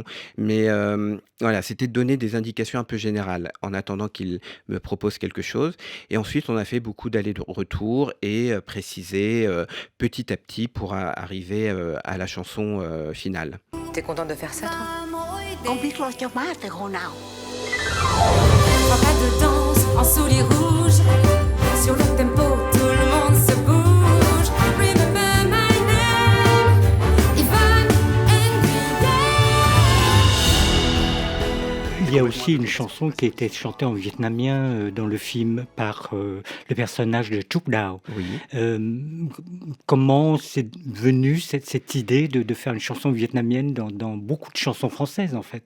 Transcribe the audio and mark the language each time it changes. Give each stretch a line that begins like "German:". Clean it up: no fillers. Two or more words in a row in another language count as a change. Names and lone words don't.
French: Mais, voilà, c'était de donner des indications un peu générales en attendant qu'ils me proposent quelque chose et ensuite on a fait beaucoup d'allers-retours et préciser, petit à petit pour arriver, à la chanson, finale. T'es contente de faire ça, toi?
Vietnamese: Con biết lo cho má từ hồi nào?
French: Pas de danse en souliers rouges. Sur le tempo, tout le monde se bouge.
English: Remember my name, Yvonne Nguyen.
French: Il y a aussi une chanson qui a été chantée en vietnamien dans le film par le personnage de Truc Dao. Oui. Comment c'est venu cette idée de faire une chanson vietnamienne dans beaucoup de chansons françaises en fait?